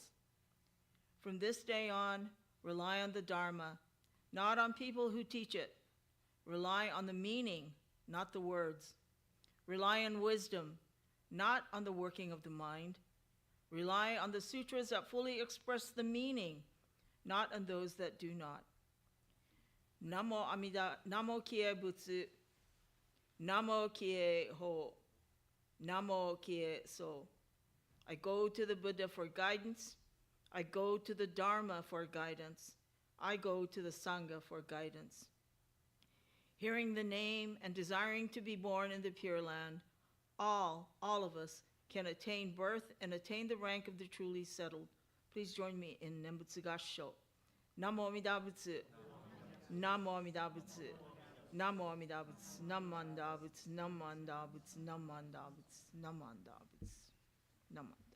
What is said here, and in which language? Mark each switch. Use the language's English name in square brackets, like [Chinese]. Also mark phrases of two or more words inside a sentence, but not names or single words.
[English] From this day on, rely on the Dharma, not on people who teach it. Rely on the meaning, not the words. Rely on wisdom, not on the working of the mind. Rely on the sutras that fully express the meaning, not on those that do not. [Japanese] 南無阿弥陀、南無帰依仏、南無帰依法、南無帰依僧. [English] I go to the Buddha for guidance. I go to the Dharma for guidance. I go to the Sangha for guidance. Hearing the name and desiring to be born in the Pure Land, all of us can attain birth and attain the rank of the truly settled. Please join me in [Japanese] 念仏合掌. 南無阿弥陀仏。南無阿弥陀仏. 南無阿弥陀仏。なまんだ仏。なまんだ仏. なまんだ仏。なまんだ仏. なまんだ.